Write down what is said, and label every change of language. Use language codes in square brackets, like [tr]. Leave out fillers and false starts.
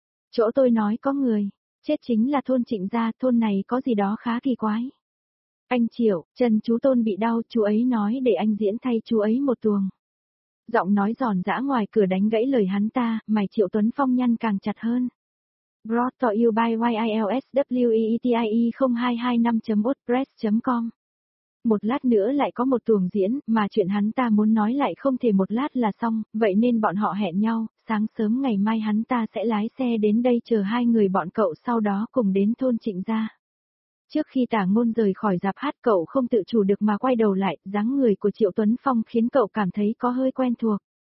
[vi] Chỗ tôi nói có người chết chính là thôn Trịnh Gia, thôn này có gì đó khá kỳ quái. Anh Triệu, chân chú Tôn bị đau, chú ấy nói để anh diễn thay chú ấy một tuồng. Giọng nói giòn giã ngoài cửa đánh gãy lời hắn ta, mày Triệu Tuấn Phong nhăn càng chặt hơn. [en] Brought to you by YILSWEETIE0225.wordpress.com. [vi] Một lát nữa lại có một tuồng diễn, mà chuyện hắn ta muốn nói lại không thể một lát là xong, vậy nên bọn họ hẹn nhau, sáng sớm ngày mai hắn ta sẽ lái xe đến đây chờ hai người bọn cậu, sau đó cùng đến thôn Trịnh Gia. Trước khi Tả Ngôn rời khỏi rạp hát, cậu không tự chủ được mà quay đầu lại, dáng người của Triệu Tuấn Phong khiến cậu cảm thấy có hơi quen thuộc.